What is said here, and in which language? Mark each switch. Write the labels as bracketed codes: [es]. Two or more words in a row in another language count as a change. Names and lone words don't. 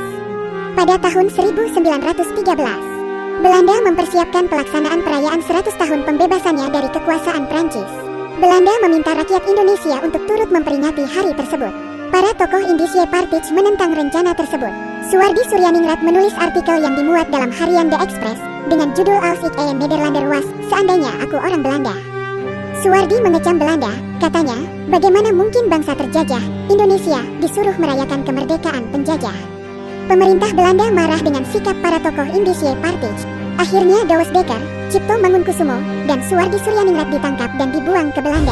[id] Pada tahun 1913, Belanda mempersiapkan pelaksanaan perayaan 100 tahun pembebasannya dari kekuasaan Prancis. Belanda meminta rakyat Indonesia untuk turut memperingati hari tersebut. Para tokoh Indische Partij menentang rencana tersebut. Suwardi Suryaningrat menulis artikel yang dimuat dalam harian The Express dengan judul [nl] Als ik een Nederlander was, [id] seandainya aku orang Belanda. Suwardi mengecam Belanda, katanya, bagaimana mungkin bangsa terjajah, Indonesia, disuruh merayakan kemerdekaan penjajah. Pemerintah Belanda marah dengan sikap para tokoh Indische Partij. Akhirnya Dawes Becker, Cipto Mangunkusumo, dan Suwardi Suryaningrat ditangkap dan dibuang ke Belanda.